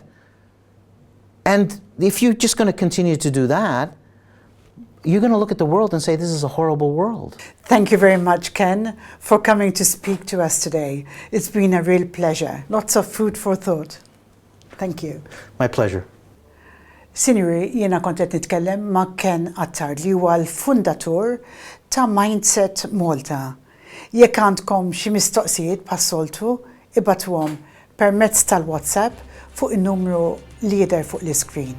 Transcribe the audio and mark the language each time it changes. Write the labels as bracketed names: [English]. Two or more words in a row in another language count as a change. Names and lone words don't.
[English] And if you're just going to continue to do that, you're going to look at the world and say, this is a horrible world. Thank you very much, Ken, for coming to speak to us today. It's been a real pleasure. Lots of food for thought. Thank you. My pleasure. [Maltese] Sinjuri, jiena kont qed nitkellem ma' Ken Attard li huwa l-fundatur ta' Mindset Malta. Jekk għandkom xi mistoqsijiet bħas-soltu, ibatuhom permezz tal-WhatsApp fuq in-numru li jidher fuq l-iskrin.